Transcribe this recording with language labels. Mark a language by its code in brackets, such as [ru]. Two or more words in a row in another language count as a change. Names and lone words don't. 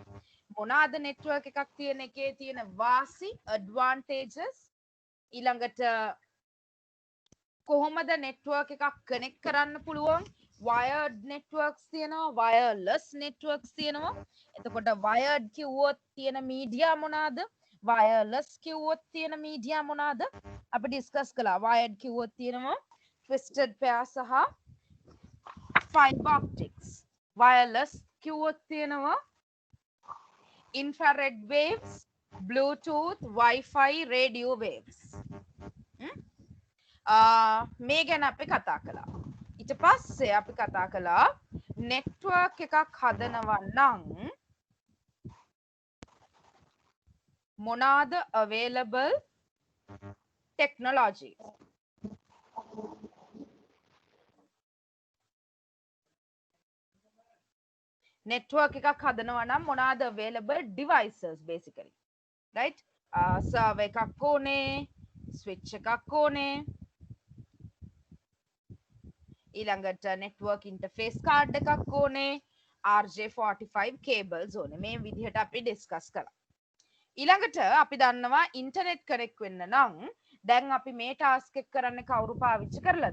[si] මොනවාද නෙට්වර්ක් එකක් තියෙන එකේ තියෙන වාසි, ඇඩ්වාන්ටේජස්, ඊළඟට කොහොමද නෙට්වර්ක් එකක් කනෙක්ට් කරන්න පුළුවන්? [en] wired networks [si] තියෙනවා, [en] wireless networks [si] තියෙනවා. එතකොට wired කිව්වොත් තියෙන මීඩියා මොනවාද? wireless කිව්වොත් තියෙන මීඩියා මොනවාද? අපි ඩිස්කස් කළා. wired කිව්වොත් තියෙනවා [en] twisted pair [si] සහ [en] fiber optics. [si] wireless කිව්වොත් තියෙනවා [en] infrared waves, bluetooth, wifi, radio waves. [si] මේ ගැන අපි කතා කළා. ඊට පස්සේ අපි කතා කළා network එකක් හදනවා නම් මොනවාද [en] available technology? [si] network එකක් හදනවා නම් මොනවාද [en] available devices basically, right? [si] server එකක් ඕනේ, switch එකක් ඕනේ, ඊළඟට [en] network interface card [si] එකක් ඕනේ, [en] RJ45 cables [si] ඕනේ. මේ විදිහට අපි ඩිස්කස් කළා. ඊළඟට අපි දන්නවා [en] internet connect [si] වෙන්න නම් දැන් අපි මේ ටාස්ක් එක කරන්නේ කවුරු පාවිච්චි කරලාද?